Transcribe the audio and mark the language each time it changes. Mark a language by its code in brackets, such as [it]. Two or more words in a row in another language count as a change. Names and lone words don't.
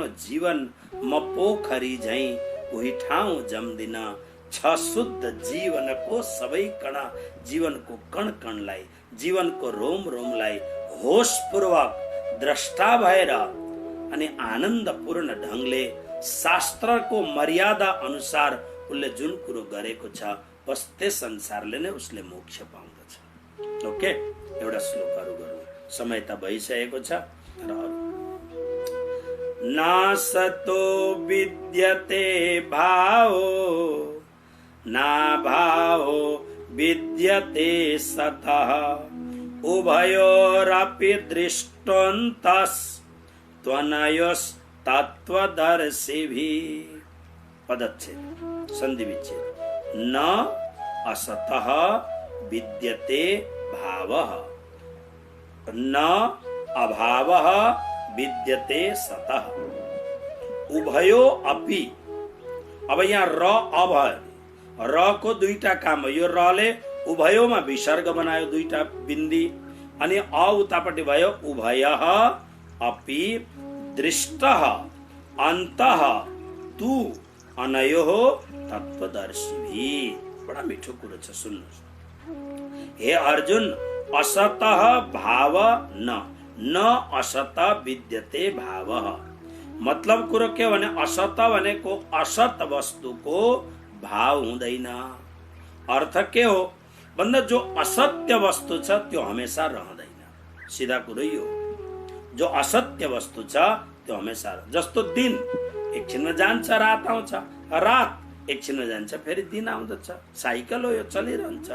[ne] जीवन म पोखरी झैं उही ठाउँ जम्दिन, छ शुद्ध जीवनको सबै कण, जीवनको कण कणलाई, जीवनको रोम रोमलाई होशपूर्वक द्रष्टा भएर अनि आनन्दपूर्ण ढंगले शास्त्रको मर्यादा अनुसार उसले जुन कुरो गरेको छ बस त्यस संसारले नै उसले मोक्ष पाउँदछ। ओके, एउटा श्लोकहरु गरौँ, समय त भइसकेको छ। [sa] नासतो विद्यते भावो ना भावो विद्यते सतः, उभयोरपि दृष्टोऽन्तस् त्वनयोस्तत्त्वदर्शिभिः। [ne] पदच्छेद संधि विच्छेद। [sa] न असतः विद्यते भावः, न अभावः विद्यते सतः, उभयो अपि। [ne] अब यहाँ र अब र को दुईटा काम हो। यो र ले उभयोमा विसर्ग बनायो, दुईटा बिन्दी, अनि अ उतापट्टि भयो [sa] उभयः अपि दृष्टः अन्तः तु अनयोः तत्त्वदर्शिभिः। [ne] बडा मिठो कुरो छ, सुन्नुहोस्। [sa] हे अर्जुन, असतः भाव न असत विद्यते भावः। [ne] मतलब कुरो के भने असत भनेको असत वस्तुको भाव हुँदैन। अर्थ के हो भन्दा जो असत्य वस्तु छ त्यो हमेशा रहँदैन। सीधा कुरो यो, जो असत्य वस्तु छ त्यो हमेशा, जस्तो दिन एकछिनमा जान्छ, रात आउँछ, रात एकछिनमा जान्छ, फेरि दिन आउँदछ, साइकल हो, यो चलिरहन्छ।